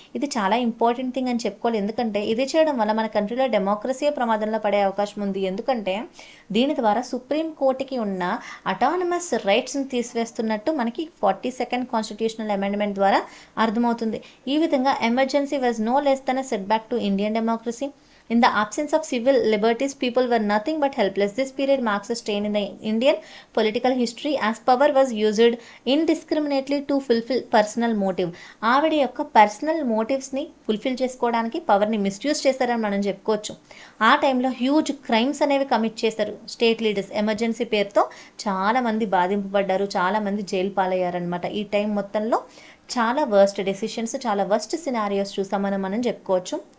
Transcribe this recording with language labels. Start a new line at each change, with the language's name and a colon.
Telugu: ఇది చాలా important thing అని చెప్పుకోవాలి. ఎందుకంటే ఇది చేయడం వల్ల మన కంట్రీలో డెమోక్రసీ ప్రమాదంలో పడే అవకాశం ఉంది. ఎందుకంటే దీని ద్వారా సుప్రీం కోర్టుకి ఉన్న అటానమస్ రైట్స్ని తీసివేస్తున్నట్టు మనకి 42nd కాన్స్టిట్యూషనల్ అమెండ్మెంట్ ద్వారా అర్థమవుతుంది. ఈ విధంగా
English: Emergency was no less than a setback to Indian democracy. In the absence of civil liberties, people were nothing but helpless. This period marks a stain in the Indian political history as power was used indiscriminately to fulfill personal motive.
Telugu: ఆవిడ యొక్క personal మోటివ్స్ని fulfil చేసుకోవడానికి పవర్ని misuse చేశారని మనం చెప్పుకోవచ్చు. ఆ టైంలో huge crimes అనేవి కమిట్ చేశారు స్టేట్ లీడర్స్. ఎమర్జెన్సీ పేరుతో చాలామంది బాధింపబడ్డారు, చాలామంది జైలు పాలయ్యారనమాట. ఈ టైం మొత్తంలో చాలా వర్స్ట్ డెసిషన్స్, చాలా వర్స్ట్ సినారియోస్ చూసామని మనం చెప్పుకోవచ్చు.